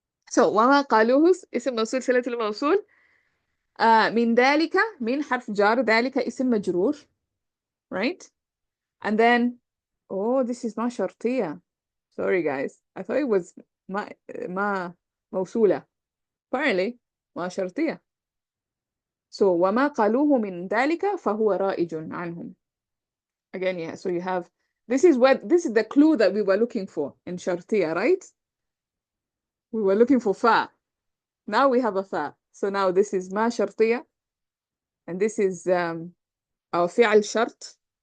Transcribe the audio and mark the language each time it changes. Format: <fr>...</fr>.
<ar>So وما قالوه اسم موصول صلة الموصول من ذلك من حرف جار ذلك اسم مجرور, right?</ar> <en>And then this is ما شرطية. Sorry guys. I thought it was ما موصولة.</en> <ar>Apparently ما شرطية. So وما قالوه من ذلك فهو رائج عنهم.</ar> <en>Again, yeah, so you have, this is the clue that we were looking for in شرطية, right? We were looking for fa. Now we have a fa. So now this is ما شرطية, and this is our فعل شرط.</en>